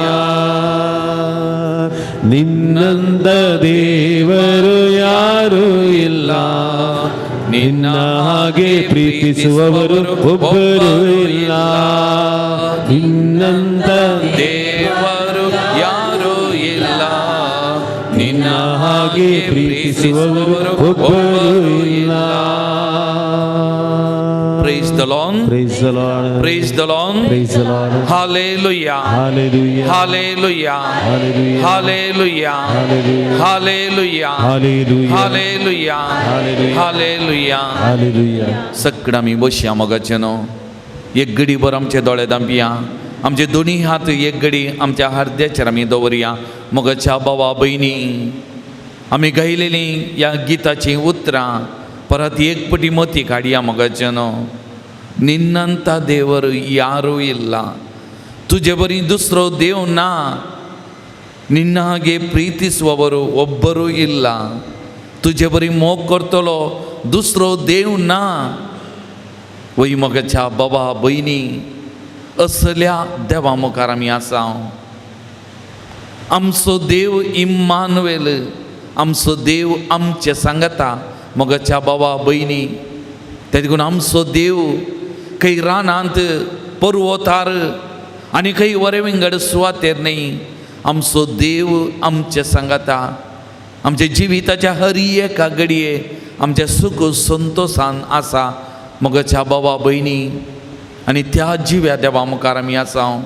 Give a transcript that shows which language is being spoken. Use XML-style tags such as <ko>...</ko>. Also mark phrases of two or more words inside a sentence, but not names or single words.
<kn>ನಿನ್ನಂದ ದೇವರು ಯಾರೂ ಇಲ್ಲ, ನಿನ್ನ ಹಾಗೆ ಪ್ರೀತಿಸುವವರು ಒಬ್ಬರು ಇಲ್ಲ. ನಿನ್ನಂದ ದೇವರು ಯಾರೂ ಇಲ್ಲ, ನಿನ್ನ ಹಾಗೆ ಪ್ರೀತಿಸುವವರು ಒಬ್ಬರು ಇಲ್ಲ.</kn> <en>Praise the Lord. Praise the Lord. Praise the Lord. Praise the Lord. Hallelujah. Hallelujah. Hallelujah. Hallelujah. Hallelujah. Hallelujah. Hallelujah. Hallelujah. Hallelujah. Hallelujah. Hallelujah. Hallelujah.</en> <kok>सगळं आमी बसया मोगाचें न्हू. एक घडी भर आमचे दोळे धांपया, आमचे दोनी हात एक घडी आमच्या हृदयाचेर आमी दवरया. मोगाच्या भावा भयणी, आमी गायलेलीं ह्या गिताचीं उतरां परत एकपटी मती काडिया मोगाचेनो</kok> <kn>ನಿನ್ನಂಥ ದೇವರು ಯಾರೂ ಇಲ್ಲ</kn> <kok>ತುಜೆ ಬರೀ ದುಸ್ರೋ ದೇವ್ ನಾ</kok> <kn>ನಿನ್ನ ಹಾಗೆ ಪ್ರೀತಿಸುವವರು ಒಬ್ಬರೂ ಇಲ್ಲ</kn> <kok>तुझे बरी मोग करतलो दुसरो देव ना वय मोगाच्या बाबा बहिणी असल्या देवा मुखार आमी आसा आमचो देव इम्मानुएल आमचो देव आमचे सांगता मोगाच्या बाबा बहिणी ते देखून आमचो देव खंय रानांत पर्वतार आनी खंय वरे विंगड सुवातेर न्ही आमचो देव आमचे सांगता आमच्या जिविताच्या हर एका घडये आमच्या सुख संतोषान आसा मोगाच्या बाबा बहिणी आनी त्या जिव्या देवा मुखार आमी आसा</kok>